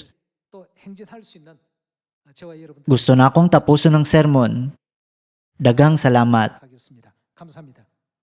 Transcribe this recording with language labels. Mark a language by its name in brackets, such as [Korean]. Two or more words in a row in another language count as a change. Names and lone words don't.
[Korean] 또 행진할 수 있는 저와 여러분 [Cebuano] Gusto na akong tapuson ng sermon. Daghang salamat. [Korean] 하겠습니다. 감사합니다.